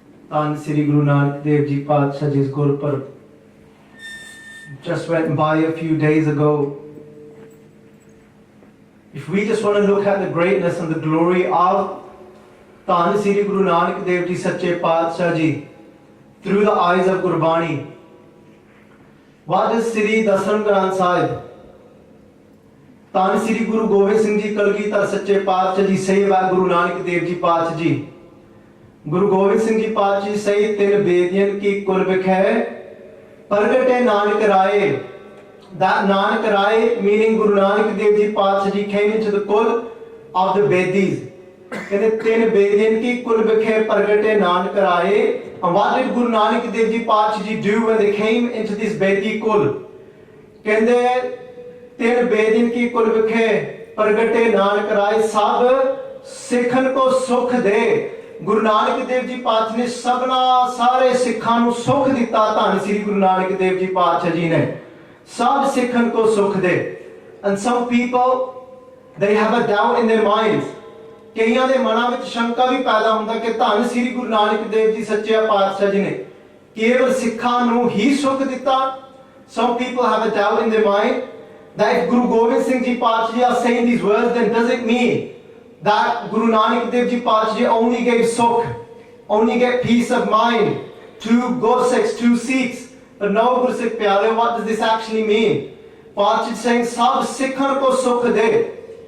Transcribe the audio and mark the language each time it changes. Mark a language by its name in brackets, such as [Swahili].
[English] Dhan Sri Guru Nanak Dev ji Patshah ji Gurpurab just went by a few days ago. If we just want to look at the greatness and the glory of Dhan Sri Guru Nanak Dev ji Sache Patshah ji through the eyes of Gurbani, what is Sri Dasam Granth Sahib? [Punjabi] ਧੰਨ ਸ੍ਰੀ ਗੁਰੂ ਗੋਬਿੰਦ ਸਿੰਘ ਜੀ ਕਲਗੀਧਰ ਸੱਚੇ ਪਾਤਸ਼ਾਹ ਜੀ ਸੇਵਾ ਗੁਰੂ ਨਾਨਕ ਦੇਵ ਜੀ ਪਾਤਸ਼ਾਹ ਜੀ ਗੁਰੂ ਗੋਬਿੰਦ ਸਿੰਘ ਜੀ ਪਾਤਸ਼ਾਹ ਜੀ ਸਹੀ ਤਿੰਨ ਬੇਦੀਆਂ ਕੀ ਕੁਲ ਵਿਖੇ ਪ੍ਰਗਟੇ ਨਾਨਕ ਰਾਏ। [English] That Nanak Rai, meaning Guru Nanak Dev Ji Patsha Ji, came into the kul of the Vedis. [Punjabi] ਕਹਿੰਦੇ ਤਿੰਨ ਬੇਦੀਆਂ ਕੀ ਕੁਲ ਵਿਖੇ ਪ੍ਰਗਟੇ ਨਾਨਕ ਰਾਏ। [English] And what did Guru Nanak Dev Ji Patsha Ji do when they came into this Vedi kul? [Punjabi] ਕਹਿੰਦੇ ਤਿੰਨ ਬੇਦੀਆਂ ਕੀ ਕੁਲ ਵਿਖੇ ਪ੍ਰਗਟੇ ਨਾਨਕ ਰਾਏ ਸਭ ਸਿੱਖਨ ਕੋ ਸੁਖ ਦੇ। ਗੁਰੂ ਨਾਨਕ ਦੇਵ ਜੀ ਪਾਤਸ਼ਾਹ ਨੇ ਸਭਨਾ ਸਾਰੇ ਸਿੱਖਾਂ ਨੂੰ ਸੁਖ ਦਿੱਤਾ। ਧੰਨ ਸ੍ਰੀ ਗੁਰੂ ਨਾਨਕ ਦੇਵ ਜੀ ਪਾਤਸ਼ਾਹ ਜੀ ਨੇ ਸਭ ਸਿੱਖਣ ਕੋ ਸੁਖ ਦੇ। [English] And some people, they have a doubt in their minds. [Punjabi] ਕਈਆਂ ਦੇ ਮਨਾਂ ਵਿੱਚ ਸ਼ੰਕਾ ਵੀ ਪੈਦਾ ਹੁੰਦਾ ਕਿ ਧੰਨ ਸ੍ਰੀ ਗੁਰੂ ਨਾਨਕ ਦੇਵ ਜੀ ਸੱਚੇ ਪਾਤਸ਼ਾਹ ਜੀ ਨੇ ਕੇਵਲ ਸਿੱਖਾਂ ਨੂੰ ਹੀ ਸੁਖ ਦਿੱਤਾ। [English] Some people have a doubt in their mind that if Guru Gobind Singh Ji Patsha Ji are saying these words, then does it mean that Guru Nanak Dev Ji Patsha Ji only gave sukh, only gave peace of mind to Gursikhs, to Sikhs? But no, Gursikh Pyare, what does this actually mean? Patsha is saying, [Punjabi] Sab Sikhan ko sukh de.